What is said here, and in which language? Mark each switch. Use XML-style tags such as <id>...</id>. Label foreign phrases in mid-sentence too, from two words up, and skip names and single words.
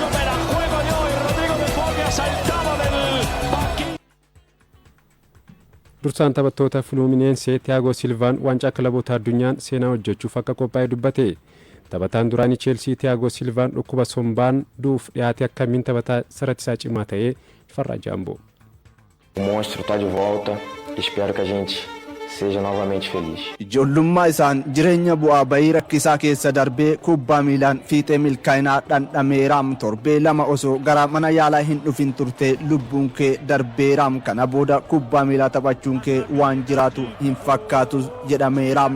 <om>Dursaan taphattoota Fluminense Thiago Silva waancaa kilaboota addunyaan seenaa hojjechuuf akka qophaa'e dubbate. Taphataan duraanii Chelsea Thiago Silva dhukkuba sombaan duuf dhiyaate akkamiin taphataa saratisaa cimaa ta'e Farraa Jaamboo.</om> <pt>O monstro está de volta. Espero que a gente seja novamente feliz.</pt> <om>Ijoollummaa isaan jireenya bu'aa bahii rakkisaa keessa darbee kubbaa miilaan fiixee milkaa'inaa dhandhameeraam torbee lama osoo gara mana yaalaa hin dhufin turte lubbuun kee darbeeraam kana booda kubbaa miilaa taphachuun kee waan jiraatu hin fakkaatu jedhameeraam.</om>